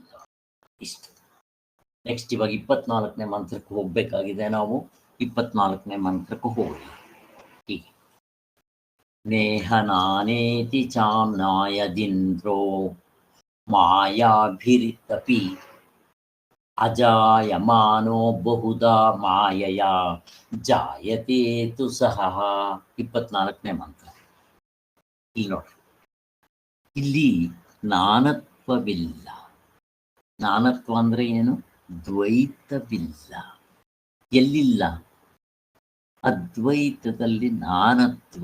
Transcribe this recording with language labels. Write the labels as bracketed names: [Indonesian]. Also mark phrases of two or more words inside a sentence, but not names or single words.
[Kannada] ಇಷ್ಟು. ನೆಕ್ಸ್ಟ್ ಇವಾಗ 24ನೇ ಮಂತ್ರಕ್ಕೆ ಹೋಗ್ಬೇಕಾಗಿದೆ. ನಾವು 24ನೇ ಮಂತ್ರಕ್ಕೆ ಹೋಗೋಣ. ಹೀಗೆ [Sanskrit] ನೇಹ ನಾನೇತಿ ಚಾಮ್ನಾಯದಿಂದ್ರೋ ಮಾಯಾಭಿರಿತಪಿ ಅಜಾಯಮಾನೋ ಬಹುಧಾ ಮಾಯಯ ಜಾಯತೆ ತು ಸಹ. [Kannada] 24ನೇ ಮಂತ್ರ. ಇಲ್ಲಿ ನೋಡಿ, ಇಲ್ಲಿ ನಾನತ್ವವಿಲ್ಲ. ನಾನತ್ವ ಅಂದ್ರೆ ಏನು? ದ್ವೈತವಿಲ್ಲ. ಎಲ್ಲಿಲ್ಲ? ಅದ್ವೈತದಲ್ಲಿ ನಾನತ್ವ.